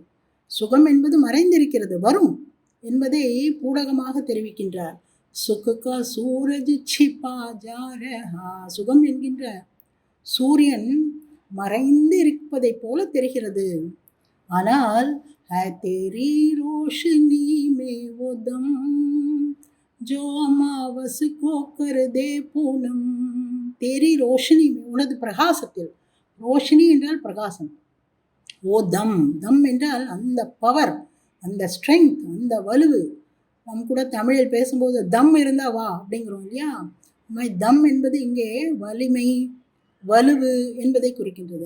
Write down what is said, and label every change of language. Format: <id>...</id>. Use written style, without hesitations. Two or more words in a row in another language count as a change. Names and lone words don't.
<ta>சுகம் என்பது மறைந்திருக்கிறது, வரும் என்பதை பூடகமாக தெரிவிக்கின்றார்.</ta> <hi>सुख का सूरज छिपा जा रहा.</hi> <ta>சுகம் என்கின்ற சூரியன் மறைந்து இருப்பதை போல தெரிகிறது.</ta> <hi>ஆனால் तेरी रोशनी में वो दम जो अमावस को कर दे पूनम. तेरी रोशनी में,</hi> <ta>உனது பிரகாசத்தில். ரோஷினி என்றால் பிரகாசம். ஓ தம், தம் என்றால் அந்த பவர், அந்த ஸ்ட்ரென்த், அந்த வலுவு. நம்ம கூட தமிழில் பேசும்போது தம் இருந்தா வா அப்படிங்கிறோம் இல்லையா. தம் என்பது இங்கே வலிமை, வலுவு என்பதை குறிக்கின்றது.</ta>